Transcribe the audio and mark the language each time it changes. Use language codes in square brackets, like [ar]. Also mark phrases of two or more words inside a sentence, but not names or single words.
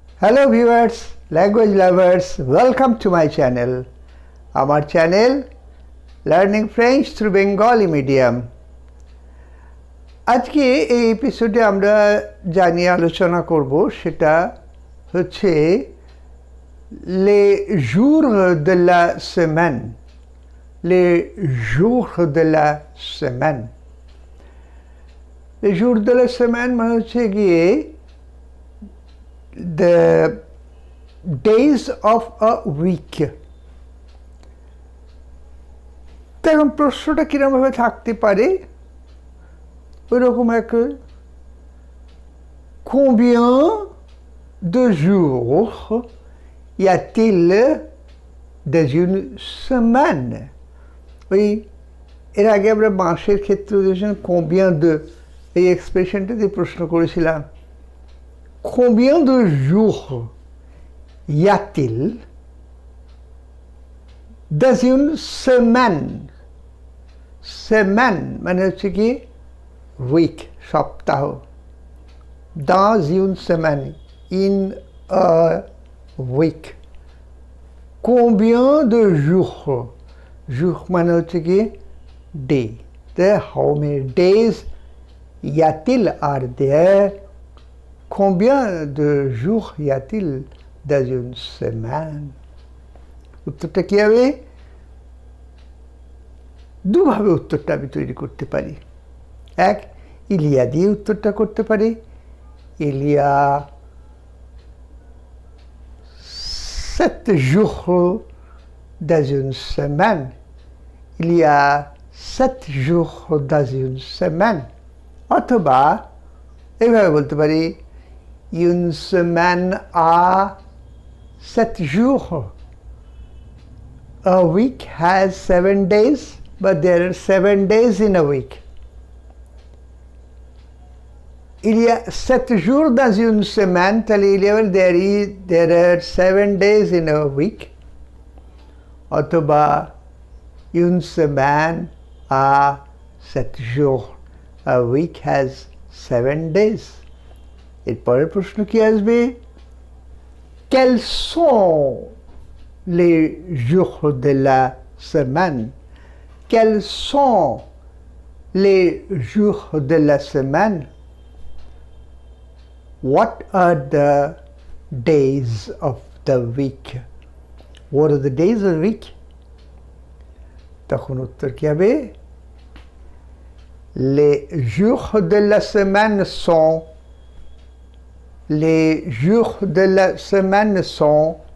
[en] Hello viewers, language lovers, welcome to my channel. Our channel Learning French through Bengali Medium. [bn] আজকে এই এপিসোডে আমরা যা নিয়ে আলোচনা করব সেটা হচ্ছে [fr] les jours de la semaine. Les jours de la semaine. Les jours de la semaine [bn] মানে হচ্ছে গিয়ে [en] the days of a week. [bn] এখন প্রশ্নটা কিরকমভাবে থাকতে পারে ওই রকম এক [fr] combien de jours y a-t-il dans une semaine? [bn] ওই এর আগে আমরা মাসের ক্ষেত্রে [fr] combien de [bn] এই এক্সপ্রেশনটা দিয়ে প্রশ্ন করেছিলাম [fr] combien de jours y a-t-il dans une semaine? [bn] Semaine মানে হচ্ছে কি week, সপ্তাহ. [fr] Dans une semaine, [en] in a week. [fr] Combien de jours? [en] Jours [bn] মানে হচ্ছে কি [en] day. There how many days [fr] y a-t-il [en] are there? [fr] Combien de jours y a-t-il dans une semaine? [bn] উত্তরটা কি হবে? দুভাবে উত্তরটা আমি তৈরি করতে পারি. এক, ইলিয়া দিয়ে উত্তরটা করতে পারি. [fr] ইলিয়া 7 jours dans une semaine. Il y a 7 jours dans une semaine. [bn] অথবা এইভাবে বলতে পারি [fr] une semaine a 7 jours. [en] A week has 7 days, but there are 7 days in a week. [fr] Il y a 7 jours dans une semaine, [en] there are 7 days in a week. [fr] অথবা une semaine a 7 jours. [en] A week has 7 days. [bn] এরপরের প্রশ্ন কি আসবে? [fr] Quels sont les jours de la semaine? Quels sont les jours de la semaine? [en] What are the days of the week? What are the days of the week? [bn] তখন উত্তর কি হবে? [fr] Les jours de la semaine sont Les jours de la semaine sont